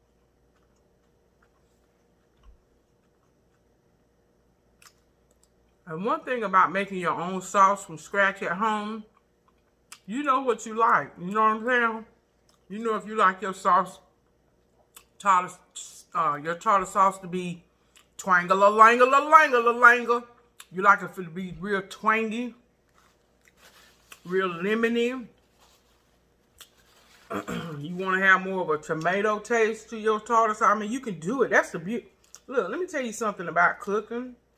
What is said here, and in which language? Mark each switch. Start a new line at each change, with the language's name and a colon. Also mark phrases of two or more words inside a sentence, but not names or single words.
English: And one thing about making your own sauce from scratch at home, you know what you like. You know what I'm saying? You know if you like your sauce, your tartar sauce to be twang-a-la-lang-a-la-lang-a-la-lang-a. You like it to be real twangy, real lemony. You want to have more of a tomato taste to your tartar sauce. I mean, you can do it. That's the beauty. Look, let me tell you something about cooking.